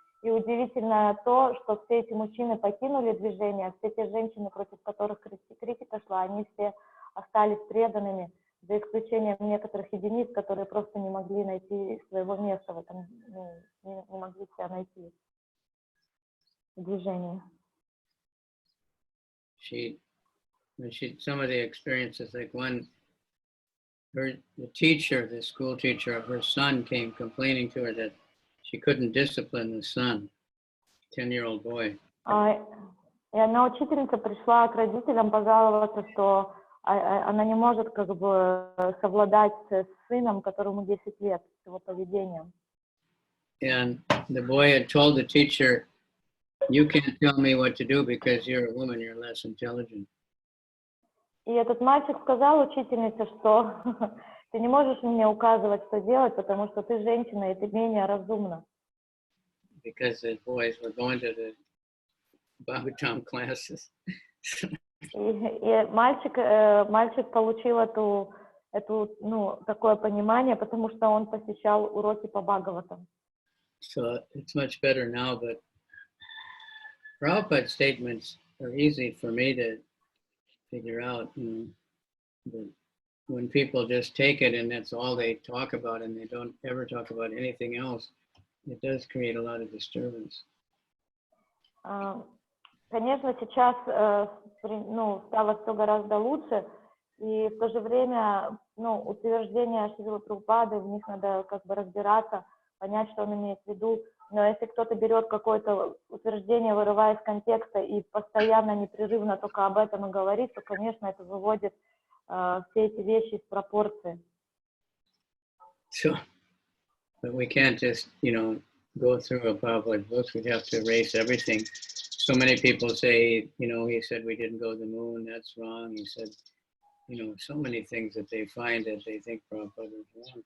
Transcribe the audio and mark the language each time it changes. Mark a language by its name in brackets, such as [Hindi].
[Russian] И удивительно то, что все эти мужчины покинули движение, а все те женщины, против которых критика шла, они все остались преданными, за исключением некоторых единиц, которые просто не могли найти своего места в этом, не могли себя найти в движении. [English] Some of the experiences, like the teacher, the school teacher of her son came complaining to her that she couldn't discipline the son, 10-year-old boy. [Russian] И одна учительница пришла к родителям пожаловаться, что она не может как бы совладать с сыном, которому 10 лет, с его поведением. [English] And the boy had told the teacher, "You can't tell me what to do because you're a woman, you're less intelligent." [Russian] И этот мальчик сказал учительнице, что ты не можешь мне указывать, что делать, потому что ты женщина, и ты менее разумна. [English] Because the boys were going to the Bhagavatam classes. [Russian] И мальчик получил ну, такое понимание, потому что он посещал уроки по Бхагаватам. [English] So it's much better now, but Prabhupada's statements are easy for me to figure out. But when people just take it and that's all they talk about and they don't ever talk about anything else, it does create a lot of disturbance. [Russian] Конечно, сейчас ну, стало все гораздо лучше, и в то же время ну, утверждения Шрилы Прабхупады, в них надо как бы разбираться, понять, что он имеет в виду. Но если кто-то берет какое-то утверждение, вырывая из контекста и постоянно, непрерывно только об этом и говорит, то, конечно, это выводит все эти вещи из пропорции. [English] So, but we can't just, go through a Prabhupada book. We have to erase everything. So many people say, he said we didn't go to the moon, that's wrong. He said, so many things that they find that they think Prabhupada is wrong.